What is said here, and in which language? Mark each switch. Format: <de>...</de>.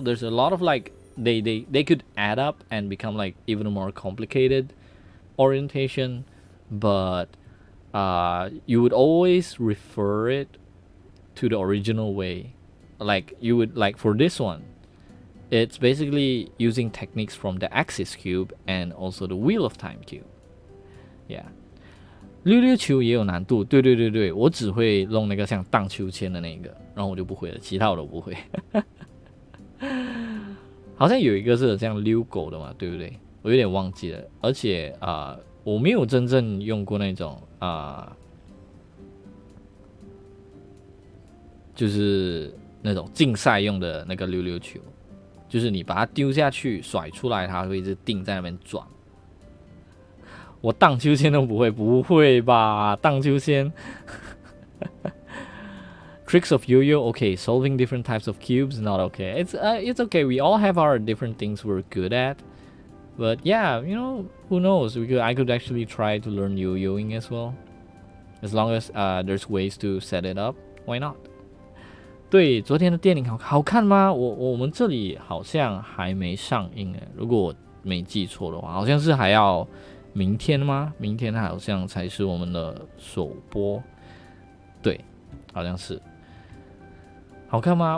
<en>There's a lot of like they could add up and become like even more complicated orientation, but you would always refer it to the original way. Like you would, like for this one, it's basically using techniques from the Axis cube and also the Wheel of Time cube. Yeah.</en> <zh>溜溜球也有难度，对，我只会弄那个像荡秋千的那个，然后我就不会了，其他我都不会。好像有一个是这样溜狗的嘛，对不对？我有点忘记了，而且我没有真正用过那种就是那种竞赛用的那个溜溜球，就是你把它丢下去甩出来，它会一直定在那边转。我荡秋千都不会，不会吧？荡秋千。</zh> <en>Tricks of yo-yo, okay. Solving different types of cubes, not okay. It's okay. We all have our different things we're good at, but yeah, you know, who knows? I could actually try to learn yo-yoing as well, as long as there's ways to set it up. Why not?</en> <zh>对，昨天的电影好看吗？我们这里好像还没上映诶，如果我没记错的话，好像是还要明天吗？明天好像才是我们的首播，对，好像是。好看吗？</zh>